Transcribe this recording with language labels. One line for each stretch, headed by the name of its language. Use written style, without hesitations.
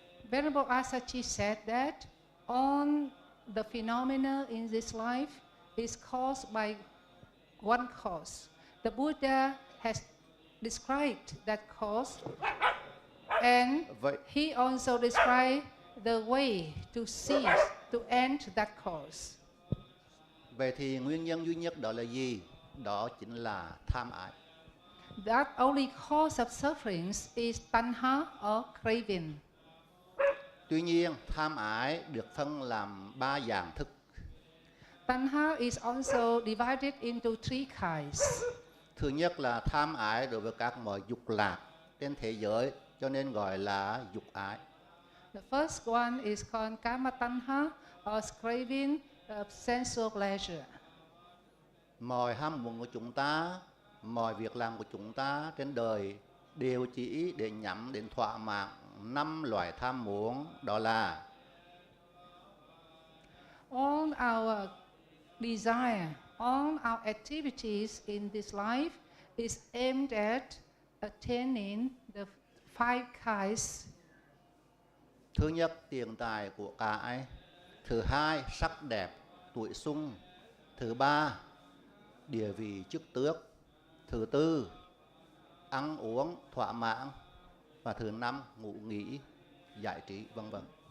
English: Venerable Asachi said that all the phenomena in this life is caused by one cause. The Buddha has described that cause, and he also described the way to cease, to end that cause.
Vietnamese: Vậy thì nguyên nhân duy nhất đó là gì? Đó chính là tham ái.
English: That only cause of sufferings is tanha or craving.
Vietnamese: Tuy nhiên, tham ái được phân làm 3 dạng thức.
English: Tanha is also divided into 3 kinds.
Vietnamese: Thứ nhất là tham ái đối với các mọi dục lạc trên thế giới, cho nên gọi là dục ái.
English: The first one is called kama tanha or craving of sensual pleasure.
Vietnamese: Mọi ham muốn của chúng ta, mọi việc làm của chúng ta trên đời đều chỉ để nhắm đến thỏa mãn 5 loại tham muốn, đó là
English: all our desire, all our activities in this life is aimed at attaining the 5 kinds.
Vietnamese: thứ nhất, tiền tài của cải; thứ hai, sắc đẹp, tuổi xuân; thứ ba, địa vị chức tước; thứ tư, ăn uống thỏa mãn; và thứ năm, ngủ nghỉ, giải trí, vân vân.